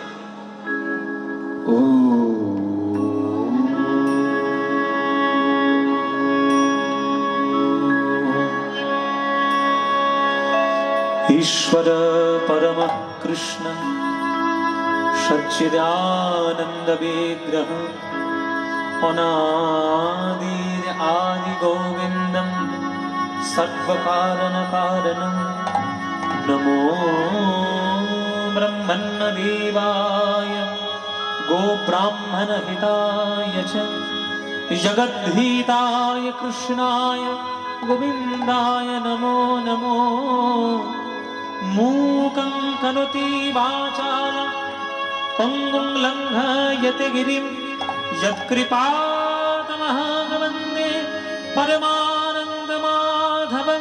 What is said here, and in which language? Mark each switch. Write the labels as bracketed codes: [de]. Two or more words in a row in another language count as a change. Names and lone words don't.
[sa] ও ঈশ্বর পরম কৃষ্ণ সচ্চিদানন্দ বিগ্রহ অনাদির আদি গোবিন্দম সর্বকারণ কারণম নমো ব্রহ্মণ্য দেবায় গো ব্রাহ্মণ হিতায় চ জগদ্ধিতায় কৃষ্ণায় গোবিন্দায় নমো নমো। मूकं करोति वाचालं पंगुं लङ्घयते गिरिं यत्कृपातमहं वन्दे परमानन्दमाधवं।